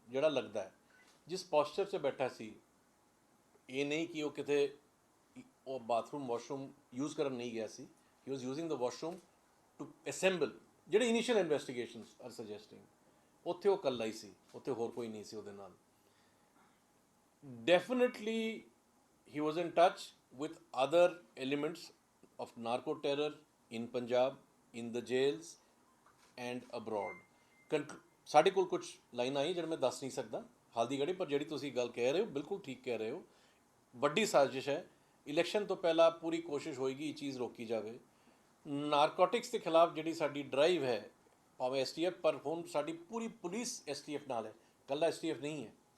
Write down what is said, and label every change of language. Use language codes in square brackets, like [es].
[pa] ਜਿਹੜਾ ਲੱਗਦਾ ਹੈ ਜਿਸ ਪੋਸਚਰ 'ਚ ਬੈਠਾ ਸੀ, ਇਹ ਨਹੀਂ ਕਿ ਉਹ ਕਿਤੇ ਉਹ ਬਾਥਰੂਮ ਵਾਸ਼ਰੂਮ ਯੂਜ਼ ਕਰਨ ਨਹੀਂ ਗਿਆ ਸੀ। [en] He was using the washroom to assemble. [pa] ਜਿਹੜੇ [en] initial investigations are suggesting [pa] ਉੱਥੇ ਉਹ ਇਕੱਲਾ ਹੀ ਸੀ, ਉੱਥੇ ਹੋਰ ਕੋਈ ਨਹੀਂ ਸੀ ਉਹਦੇ ਨਾਲ। [en] Definitely, he was in touch with other elements of narco terror in Punjab, in the jails and abroad. [pa] ਸਾਡੇ ਕੋਲ ਕੁਝ ਲਾਈਨਾਂ ਆਈ ਜਿਹੜੇ ਮੈਂ ਦੱਸ ਨਹੀਂ ਸਕਦਾ ਹਾਲ ਦੀ ਘੜੀ, ਪਰ ਜਿਹੜੀ ਤੁਸੀਂ ਗੱਲ ਕਹਿ ਰਹੇ ਹੋ ਬਿਲਕੁਲ ਠੀਕ ਕਹਿ ਰਹੇ ਹੋ। ਵੱਡੀ ਸਾਜ਼ਿਸ਼ ਹੈ। ਇਲੈਕਸ਼ਨ ਤੋਂ ਪਹਿਲਾਂ ਪੂਰੀ ਕੋਸ਼ਿਸ਼ ਹੋਏਗੀ ਇਹ ਚੀਜ਼ ਰੋਕੀ ਜਾਵੇ। ਨਾਰਕੋਟਿਕਸ ਦੇ ਖਿਲਾਫ ਜਿਹੜੀ ਸਾਡੀ ਡਰਾਈਵ ਹੈ, ਭਾਵੇਂ STF, ਪਰ ਹੁਣ ਸਾਡੀ ਪੂਰੀ ਪੁਲਿਸ STF ਨਾਲ ਹੈ, ਇਕੱਲਾ STF ਨਹੀਂ ਹੈ।